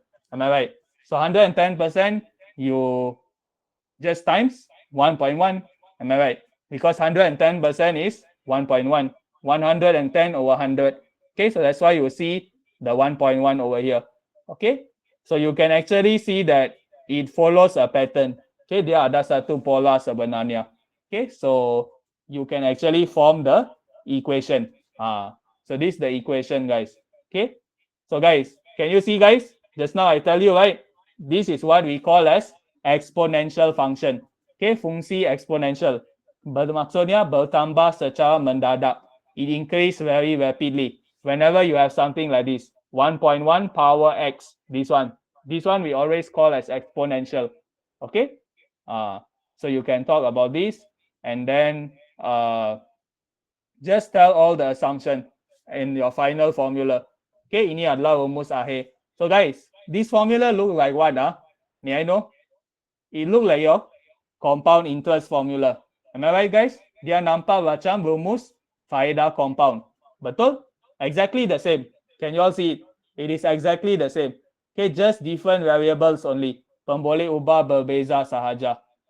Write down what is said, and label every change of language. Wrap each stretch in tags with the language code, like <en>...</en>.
<en>Am I right? So 110%, you just times 1.1. Am I right? Because 110% is 1.1. 110 over 100. Okay, so that's why you see the 1.1 over here. Okay, so you can actually see that it follows a pattern.</en> <ms>Okay, dia ada satu pola sebenarnya.</ms> <en>Okay, so you can actually form the equation. So this is the equation, guys. Okay, so guys, can you see, guys? Just now I tell you, right? This is what we call as exponential function.</en> <ms>Okay, fungsi exponential. Bermaksudnya bertambah secara mendadak.</ms> <en>It increase very rapidly. Whenever you have something like this, 1.1 power x, this one we always call as exponential. Okay, so you can talk about this and then just tell all the assumption in your final formula.</en> <ms>Okay, ini adalah rumus akhir.</ms> <en>So guys, this formula look like what? May I know? It look like your compound interest formula. Am I right, guys?</en> <ms>Dia nampak macam rumus faedah compound. Betul?</ms> <en>Exactly the same. Can you all see it? It is exactly the same. Okay, just different variables only.</en> <ms>Pemboleh ubah berbeza sahaja.</ms>